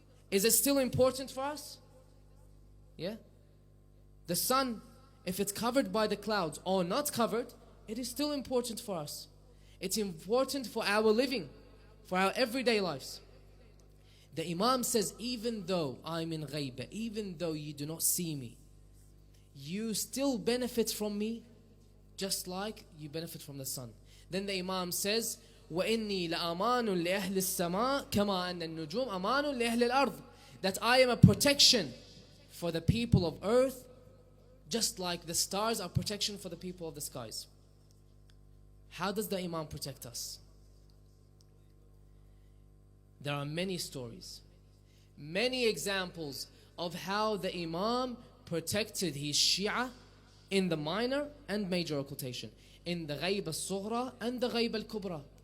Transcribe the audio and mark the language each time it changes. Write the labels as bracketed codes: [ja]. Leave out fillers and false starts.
[en] Is it still important for us? Yeah? The sun, if it's covered by the clouds or not covered, it is still important for us. It's important for our living, for our everyday lives. The Imam says, even though I'm in ghaiba, even though you do not see me, you still benefit from me just like you benefit from the sun. Then the Imam says, [ar] وَإِنِّي لَأَمَانٌ لِأَهْلِ السَّمَاءِ كَمَا أَنَّ النُّجُومَ أَمَانٌ لِأَهْلِ الْأَرْضِ. [en] That I am a protection for the people of earth, just like the stars are protection for the people of the skies. How does the Imam protect us? There are many stories, many examples of how the Imam protected his Shia in the minor and major occultation, in the Ghayb al-Sughra and the Ghayb al-Kubra.